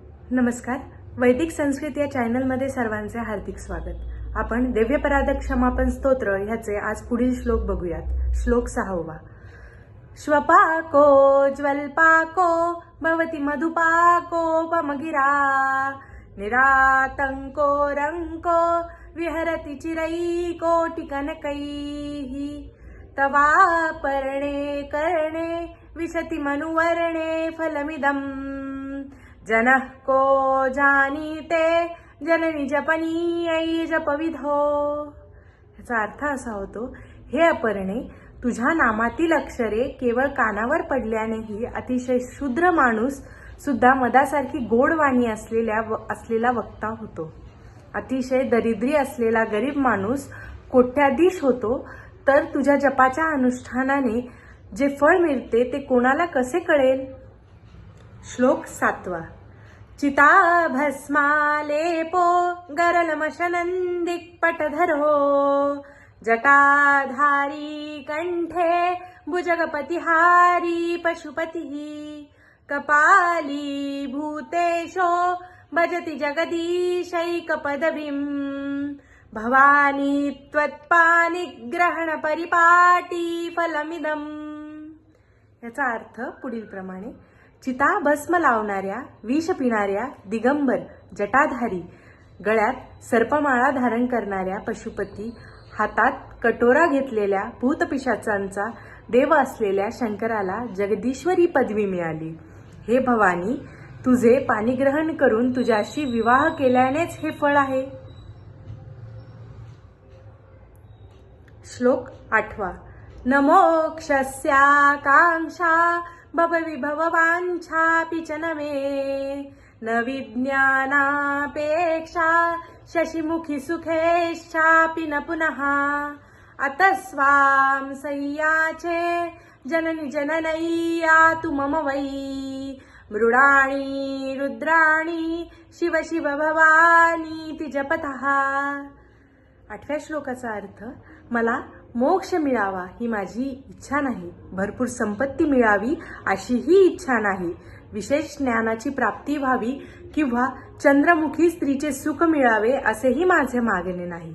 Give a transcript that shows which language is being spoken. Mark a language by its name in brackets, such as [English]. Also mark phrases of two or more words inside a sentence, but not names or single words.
[Marathi] नमस्कार. वैदिक संस्कृत या चॅनलमध्ये सर्वांचे हार्दिक स्वागत. आपण दिव्यपराध क्षमापन स्तोत्र ह्याचे आज पुढील श्लोक बघूयात. श्लोक 6वा. [Sanskrit] श्वपाको ज्वल्पाको भवति मधुपाकोपमगिरा निरातंको रंको विहरति चिरैकोटिकनकैः तवापर्णे कर्णे विशति मनुवर्णे फलमिदम् जनः को जानीते जननी जपनीयै जपविधो. [Marathi] याचा अर्थ असा होतो, हे अपर्णे, तुझ्या नामातील अक्षरे केवळ कानावर पडल्यानेही अतिशय शूद्र माणूस सुद्धा मदासारखी गोड वाणी असलेला वक्ता होतो. अतिशय दरिद्री असलेला गरीब माणूस कोट्याधीश होतो, तर तुझ्या जपाच्या अनुष्ठानाने जे फळ मिळते ते कोणाला कसे कळेल. श्लोक 7वा. [Sanskrit] चिताभस्मालेपो गरलमशनन्दिक्पटधरो जटाधारी कंठे भुजगपतिहारी पशुपतिः कपाली भूतेशो भजति जगदीशैकपदवीं भवानी त्वत्पानिग्रहण परिपाटी फलमिदम्. [Marathi] याचा अर्थ पुढील प्रमाणे. चिता भस्म लावणाऱ्या, विष पिणाऱ्या, दिगंबर, जटाधारी, गळ्यात सर्पमाळा धारण करणाऱ्या पशुपती, हातात कटोरा घेतलेल्या भूतपिशाचांचा देव असलेल्या शंकराला जगदीश्वरी पदवी मिळाली. हे भवानी, तुझे पाणिग्रहण करून तुझ्याशी विवाह केल्यानेच हे फळ आहे. श्लोक 8वा. [Sanskrit] न मोक्षस्याकांक्षा भवविभववाञ्छापि च न मे न विज्ञानापेक्षा शशिमुखी सुखेश्चापि न पुनः अतस्वां सय्याचे जननि जननय्यातु मम वै मृडाणी रुद्राणी शिव शिव भवानीति जपतः. [Marathi] 8व्या श्लोकाचा अर्थ. मला मोक्ष मिळावा ही माझी इच्छा नाही, भरपूर संपत्ती मिळावी अशी ही इच्छा नाही, विशेष ज्ञानाची प्राप्ती व्हावी किंवा चंद्रमुखी स्त्रीचे सुख मिळावे असेही माझे मागणे नाही.